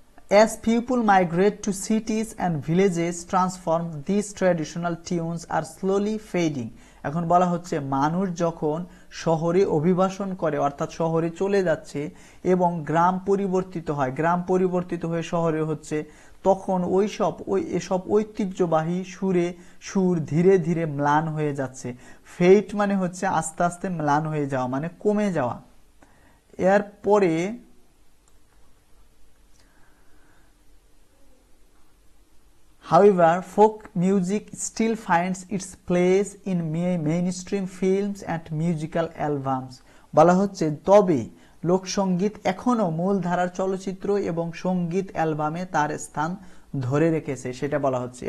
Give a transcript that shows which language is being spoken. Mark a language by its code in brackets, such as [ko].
[en] As people migrate to cities and villages, transform these traditional tunes are slowly fading. [bn] এখন বলা হচ্ছে মানুষ যখন শহরে অভিবাসন করে অর্থাৎ শহরে চলে যাচ্ছে এবং গ্রাম পরিবর্তিত হয়, গ্রাম পরিবর্তিত হয়ে শহরে হচ্ছে, তখন এসব ঐতিহ্যবাহী সুর ধীরে ধীরে ম্লান হয়ে যাচ্ছে। ফেড মানে হচ্ছে আস্তে আস্তে ম্লান হয়ে যাওয়া, মানে কমে যাওয়া। [en] এরপরে However, folk music still finds its place in mainstream films and musical albums. [bn] বলা হচ্ছে তবে লোকসঙ্গীত এখনো মূলধারার চলচ্চিত্র এবং সঙ্গীত অ্যালবামে তার স্থান ধরে রেখেছে, সেটা বলা হচ্ছে।